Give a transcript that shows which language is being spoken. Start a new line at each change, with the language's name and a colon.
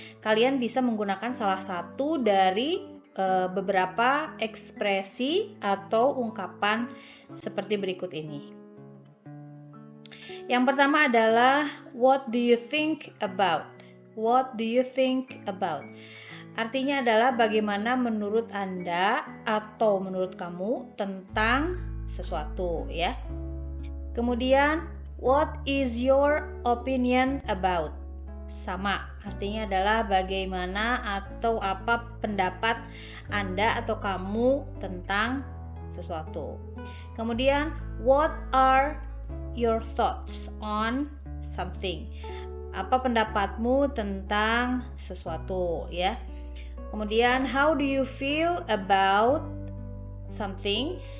Indonesian: Kalian bisa menggunakan salah satu dari beberapa ekspresi atau ungkapan seperti berikut ini. Yang pertama adalah
English: what do you think about? What do you think about?
Indonesian: Artinya adalah bagaimana menurut Anda atau menurut kamu tentang sesuatu ya. Kemudian
English: what is your opinion about?
Indonesian: Sama, artinya adalah bagaimana atau apa pendapat Anda atau kamu tentang sesuatu. Kemudian
English: what are your thoughts on something?
Indonesian: Apa pendapatmu tentang sesuatu ya. Kemudian
English: how do you feel about something?